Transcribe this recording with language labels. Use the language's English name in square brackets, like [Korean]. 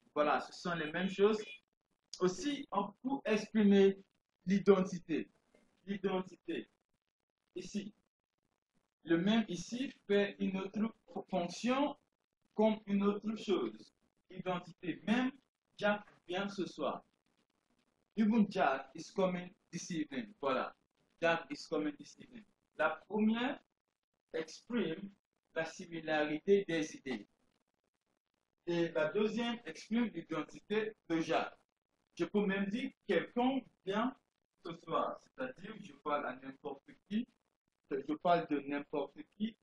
[French] Voilà, ce sont les mêmes choses. Aussi, on peut exprimer l'identité. L'identité. Ici, le même ici fait une autre fonction comme une autre chose. Identité. Même Jack vient ce soir. [English] Even Jack is coming this evening. Voilà. Jack is coming this evening. [French] La première exprime la similarité des idées. Et la deuxième exprime l'identité de Jacques. Je peux même dire quelqu'un vient ce soir. C'est-à-dire, je parle à n'importe qui. Je parle de n'importe qui.